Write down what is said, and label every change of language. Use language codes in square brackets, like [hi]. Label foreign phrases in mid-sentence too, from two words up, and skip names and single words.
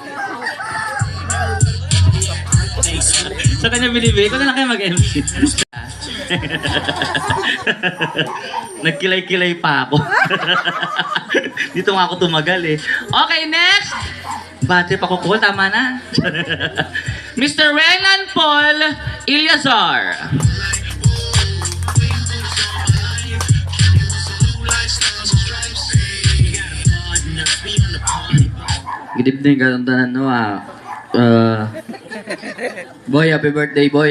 [tl] Sa kanya binibigay ko na lang kayo mag-MC. Nagkilay-kilay pa ako. Dito nga ako tumagal eh. Okay, next! Battery pa kukuha, tama na. Mr. Renan Paul Eliazar. [en] Good evening, [tl] katuntanan no boy, [en] happy birthday boy.